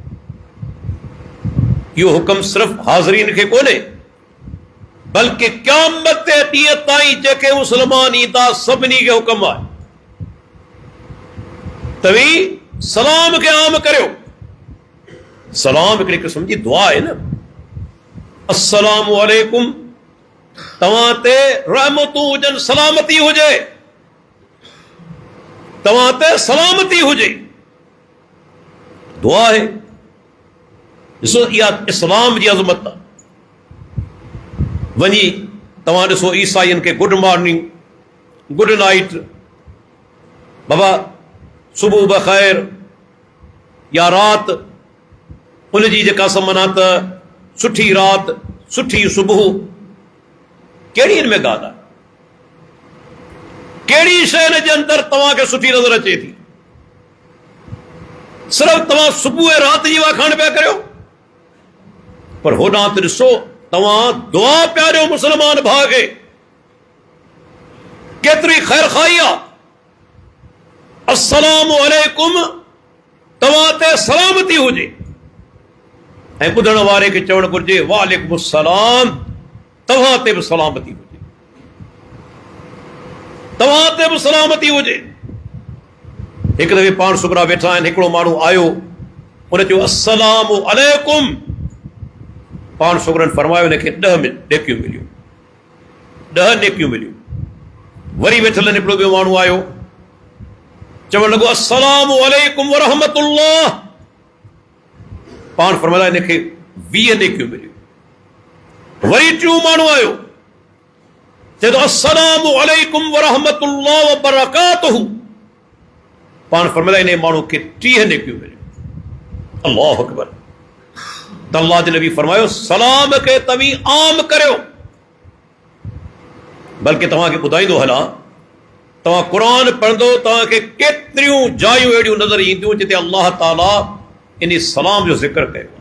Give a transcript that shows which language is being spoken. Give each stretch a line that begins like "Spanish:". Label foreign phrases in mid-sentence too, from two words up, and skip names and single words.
Sindhi: इहो हुक्म सिर्फ़ हाज़रीन खे कोन्हे, बल्कि क़यामत जे ॾींहं ताईं जेके मुस्लमान ईंदा सभिनी खे हुक्म आहे, तव्हीं सलाम खे आम करियो। सलाम हिकिड़ी क़िस्म जी दुआ आहे न।
Arabic: السلام عليكم,
Sindhi: तव्हां ते रहमतूं हुजनि, सलामती हुजे, तव्हां ते सलामती हुजे, दुआ आहे। ॾिसो इहा इस्लाम जी अज़मत आहे। वञी तव्हां ॾिसो ईसाइनि खे
English: good morning, good night,
Sindhi: बाबा सुबुह बख़ैर, या राति उनजी जेका समना त सुठी राति सुठी सुबुह, कहिड़ी हिन में ॻाल्हि आहे? कहिड़ी शइ जे अंदरि तव्हांखे सुठी नज़र अचे थी? सिर्फ़ु तव्हां सुबुह ऐं राति जी वाखाण पिया करियो, पर होॾां त ॾिसो तव्हां दुआ पिया ॾियो मुस्लमान भाउ खे। केतिरी ख़ैर खाई आहे।
Arabic: السلام عليكم,
Sindhi: तव्हां ते सलामती हुजे, ऐं ॿुधण वारे खे चवणु घुरिजे
Arabic: وعليكم السلام,
Sindhi: तव्हां ते बि सलामती हुजे। तव्हां ते बि सलामती हुजे। हिकु दफ़े पाण सुगरा वेठा आहिनि, हिकिड़ो माण्हू आयो, उन चयो
Arabic: السلام عليكم.
Sindhi: पाण सुगरनि फरमायो हिनखे 10 नेकियूं मिलियूं, 10 नेकियूं मिलियूं। वरी वेठल हिकिड़ो ॿियो माण्हू आयो, चवण लॻो
Arabic: السلام عليكم ورحمة الله.
Sindhi: पाण फरमाया हिनखे 20 नेकियूं मिलियूं। वरी टियों माण्हू आयो, चए थो
Arabic: السلام عليكم ورحمة الله وبركاته.
Sindhi: पाण फरमाया इन माण्हू खे 30 नेकियूं मिलियूं।
Arabic: الله أكبر.
Sindhi: त अल्लाह जे नबी फरमायो सलाम खे तव्हीं आम करियो। बल्कि तव्हांखे ॿुधाईंदो हलां, तव्हां क़ुर पढ़ंदो तव्हांखे केतिरियूं जायूं अहिड़ियूं नज़र ईंदियूं जिते अल्लाह ताला इन सलाम जो ज़िक्र कयो आहे।